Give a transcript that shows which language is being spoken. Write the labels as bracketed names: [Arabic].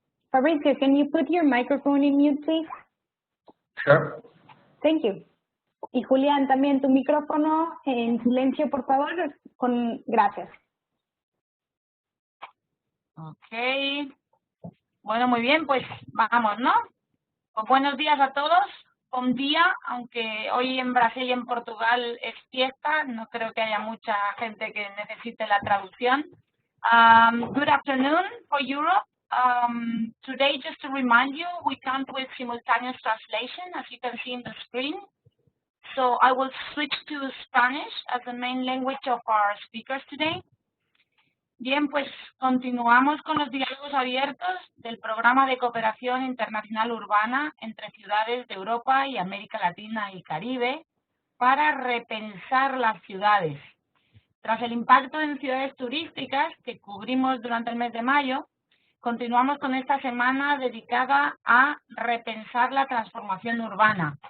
[English] Fabrizio, can you put your microphone in mute, please? Sure. Thank you. [Spanish] Y Julián, también tu micrófono en silencio, por favor. Gracias. Ok. Bueno, muy bien, pues vamos, ¿no? Pues buenos días a todos. Buen día, aunque hoy en Brasil y en Portugal es fiesta, no creo que haya mucha gente que necesite la traducción. [English] Good afternoon for Europe. Today, just to remind you, we count with simultaneous translation, as you can see in the screen. So I will switch to Spanish as the main language of our speakers today. [Spanish] Bien, pues continuamos con los diálogos abiertos del Programa de Cooperación Internacional Urbana entre ciudades de Europa y América Latina y Caribe para repensar las ciudades. Tras el impacto en ciudades turísticas que cubrimos durante el mes de mayo, continuamos con esta semana dedicada a repensar la transformación urbana.